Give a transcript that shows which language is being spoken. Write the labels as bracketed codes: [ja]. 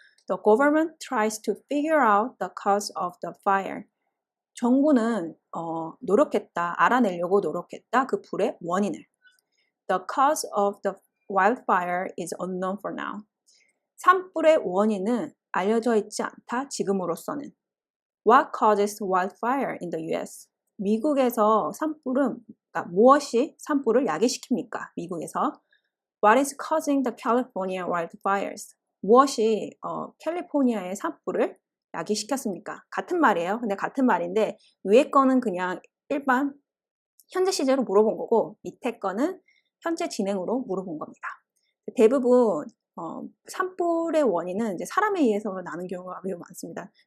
[en] The government tries to figure out the cause of the fire. [ko] 정부는 알아내려고 노력했다. 그 불의 원인을. [en] The cause of the wildfire is unknown for now. [ko] 산불의 원인은 알려져 있지 않다. 지금으로서는. [en] What causes wildfire in the US? [ko] 미국에서 그러니까 무엇이 산불을 야기시킵니까? 미국에서. [en] What is causing the California wildfires? [ko] 무엇이 캘리포니아의 산불을 야기시켰습니까? 같은 말이에요. 근데 같은 말인데 위에 거는 그냥 일반 현재 시제로 물어본 거고 밑에 거는 현재 진행으로 물어본 겁니다. 대부분 산불의 원인은 이제 사람에 의해서 나는 경우가 매우 많습니다.